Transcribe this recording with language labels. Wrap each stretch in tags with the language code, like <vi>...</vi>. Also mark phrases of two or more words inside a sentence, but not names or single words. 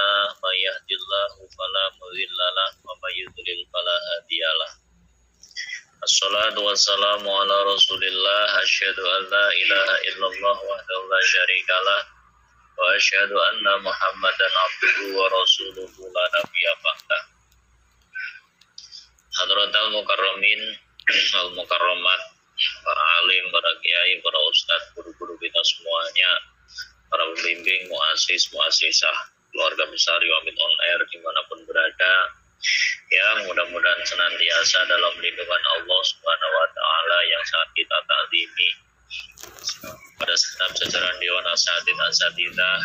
<ar>من يهده الله فلا مضل له ومن يضلل فلا هادي له. الصلاة والسلام على رسول الله. أشهد أن لا إله إلا الله وحده لا شريك له وأشهد أن محمدا عبده ورسوله لا نبي بعده. حضرات المكرمين والمكرمات,</ar> <id>para alim, para kiai, para ustadz, guru-guru kita semuanya, para pembimbing, muassis, muassisah, keluarga besar Yawmid On Air dimanapun berada, yang mudah-mudahan senantiasa dalam lindungan Allah</id> <ar>سبحانه وتعالى</ar> <id>yang sangat kita ta'zimi, pada segenap jajaran Dewan Asatidzah</id>